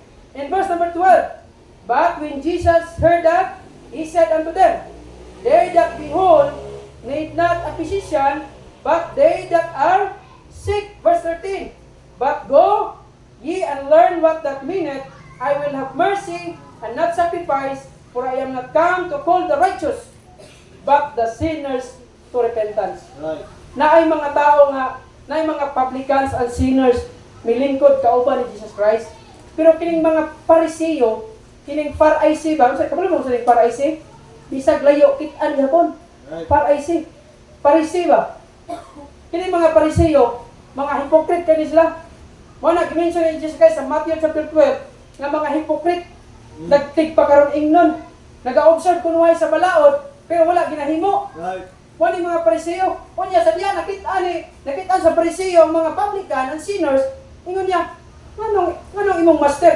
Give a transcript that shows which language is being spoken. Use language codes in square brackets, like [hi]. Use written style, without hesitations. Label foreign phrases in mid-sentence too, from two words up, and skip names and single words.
[en] In verse number 12, but when Jesus heard that, he said unto them, they that be whole need not a physician, but they that are sick. Verse 13, but go ye and learn what that meaneth, I will have mercy and not sacrifice, for I am not come to call the righteous, but the sinners to repentance. Right. [ceb] Naay mga tao nga, naay mga [en] publicans and sinners, [ceb] milingkod kauban ni Jesus Christ. Pero kining mga Pariseo, kining Pharisee ba? Kabalo mo sa kining Pharisee? Bisag layo kit-an gihapon. Right. Pharisee. Pharisee ba? Kining mga Pariseo, mga hypocrite kani sila. Mo na gimension ni Jesus Christ sa Matthew chapter 12 nga mga hypocrite nagtig pa karon ingnon. Naga-observe kunway sa balaod pero wala ginahimo. Right. Mo ni mga Pariseo, unya sa diya nakit-an sa Pariseo ang mga [en] publican and sinners, [ceb] ingon niya, Anong imong master?